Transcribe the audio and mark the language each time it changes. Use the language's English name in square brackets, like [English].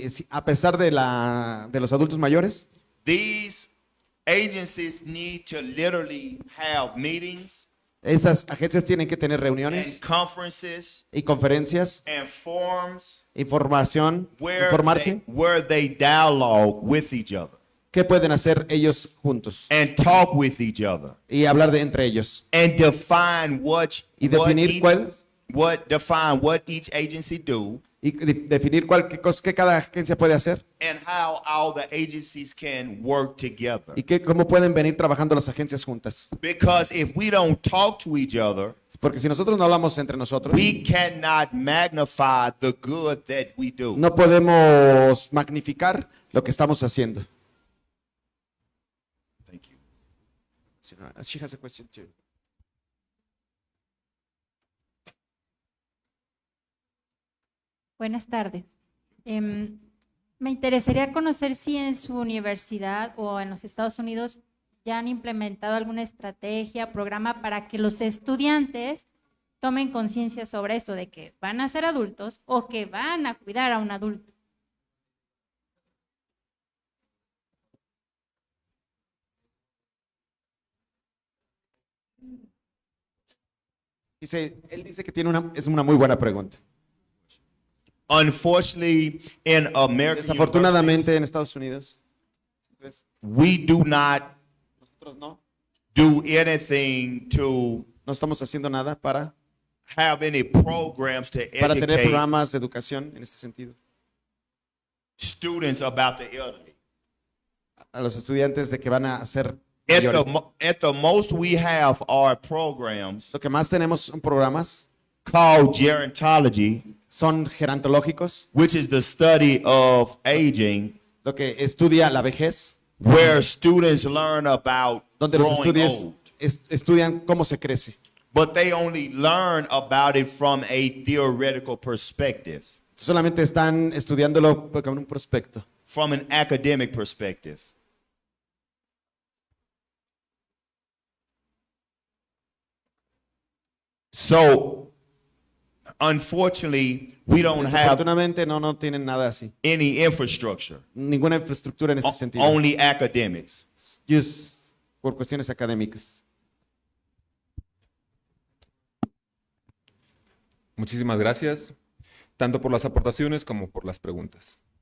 [Spanish] a pesar de los adultos mayores, [English] these agencies need to literally have meetings [Spanish] estas agencias tienen que tener [English] and [Spanish] reuniones [English] conferences [Spanish] y conferencias, [English] and forums [Spanish] informarse, [English] where they dialogue with each other [Spanish] qué pueden hacer ellos juntos [English] and talk with each other [Spanish] y hablar entre ellos [English] and define [Spanish] y definir [English] what each agency do [Spanish] definir qué cada agencia puede hacer [English] and how all the agencies can work together. [Spanish] y cómo pueden venir trabajando las agencias juntas. [English] Because if we don't talk to each other, [Spanish] Porque si nosotros no hablamos entre nosotros, [English] we cannot magnify the good that we do. [Spanish] no podemos magnificar lo que estamos haciendo. [English] Thank you. She has a question too. [Spanish] Buenas tardes. Me interesaría conocer si en su universidad o en los Estados Unidos ya han implementado alguna estrategia, programa para que los estudiantes tomen conciencia sobre esto, de que van a ser adultos o que van a cuidar a un adulto. Él dice que es una muy buena pregunta. [English] Unfortunately, in America, [Spanish] Desafortunadamente en Estados Unidos, [English] we do not [Spanish] nosotros no [English] do anything to [Spanish] estamos haciendo nada para [English] have any programs to [Spanish] tener [English] educate [Spanish] programas de educación en este sentido [English] students about the elderly. [Spanish] a los estudiantes de que van a ser [English] At [Spanish] mayores. [English] at the most, we have our programs [Spanish] Lo que más tenemos son programas, [English] called gerontology, [Spanish] son gerontológicos, [English] which is the study of aging, [Spanish] lo que estudia la vejez, [English] where students learn about [Spanish] donde los [English] growing [Spanish] estudios [English] old. [Spanish] estudian cómo se crece. [English] But they only learn about it from a theoretical perspective, [Spanish] Solamente están estudiándolo con un prospecto, [English] from an academic perspective. So, unfortunately, we don't have [Spanish] Desafortunadamente no tienen nada así, [English] any infrastructure, [Spanish] ninguna infraestructura en ese sentido, [English] only academics. [Spanish] just por cuestiones académicas. Muchísimas gracias, tanto por las aportaciones como por las preguntas.